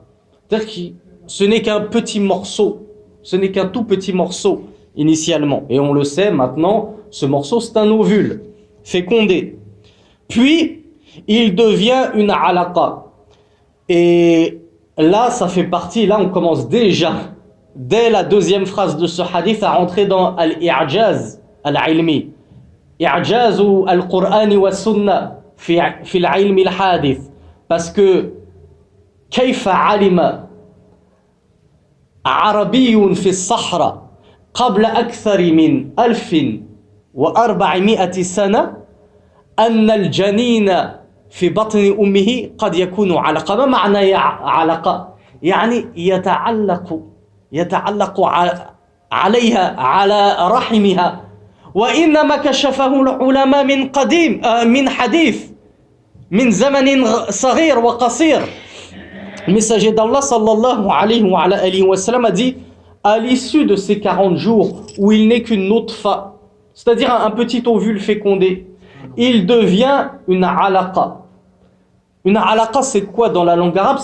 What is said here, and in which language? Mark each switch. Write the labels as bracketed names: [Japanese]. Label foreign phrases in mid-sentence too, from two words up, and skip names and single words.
[French] C'est-à-dire que ce n'est qu'un petit morceau, ce n'est qu'un tout petit morceau initialement. Et on le sait maintenant, ce morceau c'est un ovule fécondé. Puis il devient une alaqa. Et là, ça fait partie, là on commence déjà, dès la deuxième phrase de ce hadith, à rentrer dans [Arabic] الإعجاز العلمي. إعجاز القرآن والسنة في العلم الحديث. [French] Parce que, [Arabic] كيف علم عربي في الصحراء قبل أكثر من 1400 سنة أن الجنين في بطن أمه قد يكون علقة. ما معنى علقة؟ يعني يتعلق عليها على رحمها. وإنما كشفه العلماء من قديم من حديث من زمن صغير وقصير. [French] Le messager d'Allah [Arabic] صلى الله عليه وسلم [French] a dit, à l'issue de ces 40 jours où il n'est qu'une nutfa, c'est-à-dire un petit ovule fécondé, il devient une alaqa. Une alaqa, c'est quoi dans la langue arabe?